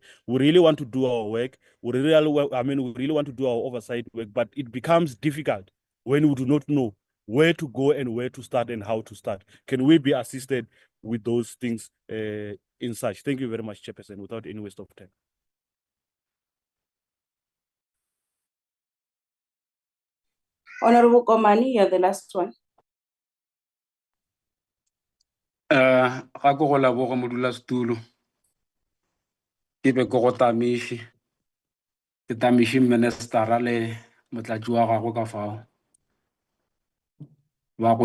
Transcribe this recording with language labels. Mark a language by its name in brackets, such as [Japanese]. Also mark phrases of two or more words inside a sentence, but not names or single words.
[English] We really want to do our work. We really want to do our oversight work, but it becomes difficult when we do not know where to go and where to start and how to start. Can we be assisted with those things in such? Thank you very much, Chairperson, without any waste of time. Honorable Komani, you're the last one. [Northern Sotho] Ga go go leboga modulasetulo ke be go go tamiši ke tamiši ministera le motlatsi wa gago ka fao ba go